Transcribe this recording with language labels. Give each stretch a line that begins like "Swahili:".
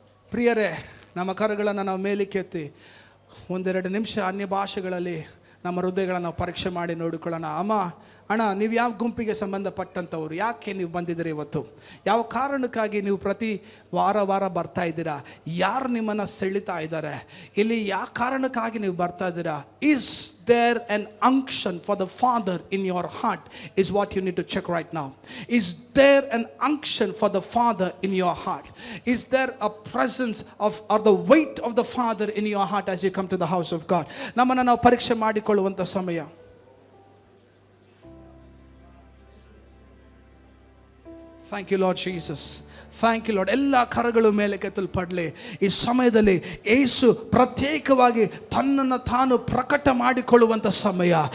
Kannada: ಪ್ರಿಯರೇ, ನಮ್ಮ ಕರಗಳನ್ನು ನಾವು ಮೇಲಕ್ಕೆತ್ತಿ ಒಂದೆರಡು ನಿಮಿಷ ಅನ್ಯ ಭಾಷೆಗಳಲ್ಲಿ ನಮ್ಮ ಹೃದಯಗಳನ್ನು ನಾವು ಪರೀಕ್ಷೆ ಮಾಡಿ ನೋಡಿಕೊಳ್ಳೋಣ. ಅಣ್ಣ, ನೀವು ಯಾವ ಗುಂಪಿಗೆ ಸಂಬಂಧಪಟ್ಟಂಥವ್ರು? ಯಾಕೆ ನೀವು ಬಂದಿದ್ದೀರಿ ಇವತ್ತು? ಯಾವ ಕಾರಣಕ್ಕಾಗಿ ನೀವು ಪ್ರತಿ ವಾರ ಬರ್ತಾ ಇದ್ದೀರಾ? ಯಾರು ನಿಮ್ಮನ್ನು ಸೆಳಿತಾ ಇದ್ದಾರೆ? ಇಲ್ಲಿ ಯಾವ ಕಾರಣಕ್ಕಾಗಿ ನೀವು ಬರ್ತಾ ಇದ್ದೀರಾ?
English: Is there an unction for the Father in your heart is what you need to check right now. Is there an unction for the Father in your heart? Is there a presence of or the weight of the Father in your heart as you come to the house of God?
Kannada: ನಮ್ಮನ್ನು ನಾವು ಪರೀಕ್ಷೆ ಮಾಡಿಕೊಳ್ಳುವಂಥ ಸಮಯ.
English: Thank you Lord Jesus. Thank you Lord.
Kannada: ಎಲ್ಲ ಕರಗಳು ಮೇಲೆ ಕೆತ್ತಲ್ಪಡಲಿ. ಈ ಸಮಯದಲ್ಲಿ ಯೇಸು ಪ್ರತ್ಯೇಕವಾಗಿ ತನ್ನನ್ನು ತಾನು ಪ್ರಕಟ ಮಾಡಿಕೊಳ್ಳುವಂಥ ಸಮಯ.